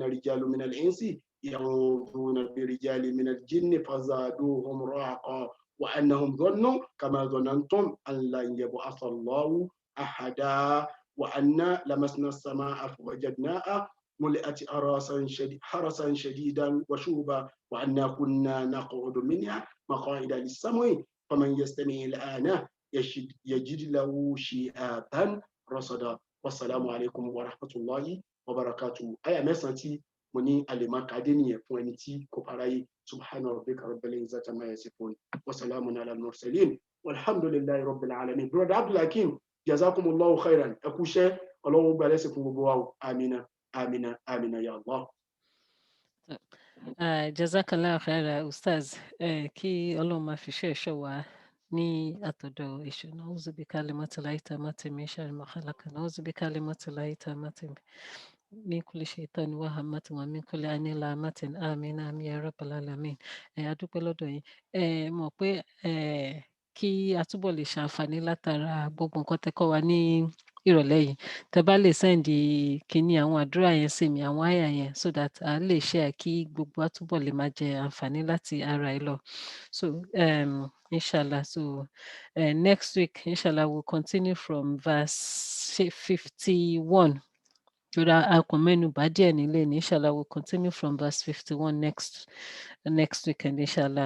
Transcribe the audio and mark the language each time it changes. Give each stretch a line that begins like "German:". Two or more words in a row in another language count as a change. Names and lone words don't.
Arabic: رجال من الإنس يعوذون برجال من الجن فزادوهم رهقا وأنهم ظنوا كما ظننتم أن لن يبعث الله أحدا وأنا لمسنا السماء فوجدناها ملئت حرسا شديدا وشوبا وأنا كنا نقعد منها مقاعد للسمع فمن يستمع الآن يجد له شهابا رصدا. والسلام عليكم ورحمة الله وبركاته. أي مسنتي مني علما كادني فوانتي كوباراي سبحان ربك رب العزة ما يصفون وسلام على المرسلين والحمد لله رب العالمين. Brother Abdul Hakim, جزاكم الله خيرا.
Yoruba: Ẹ kú iṣẹ́, Ọlọ́run gbà lẹ́sìn fún gbogbo wa o.
Arabic: آمين آمين آمين يا الله. جزاك الله خيرا
Yoruba: Ustaz, kí Ọlọ́run máa fi ṣe ẹ̀ṣọ́ wa ní àtọ̀dọ̀ èṣù.
Arabic: نعوذ بكلمات الله التامات من شر ما خلق نعوذ بكلمات الله التامات من كل شيطان وهامة ومن كل عين لامة. آمين آمين يا رب العالمين.
Yoruba: A dúpẹ́ lọ́dọ̀ yín. Mọ̀ pé kí a túbọ̀ lè ṣàǹfààní látara gbogbo nǹkan tẹ́ kọ́ wa ní ìrọ̀lẹ́ yìí, tẹ́ bá lè sẹ́ndì kíní àwọn àdúrà yẹn sí mi, àwọn àyà yẹn,
English: so that
Yoruba: a lè share kí gbogbo a túbọ̀ lè máa jẹ àǹfààní láti ara ẹ lọ.
English: So inshallah, so next week inshallah we'll continue from verse 51. Inshallah we'll continue from verse 51 next weekend, inshallah.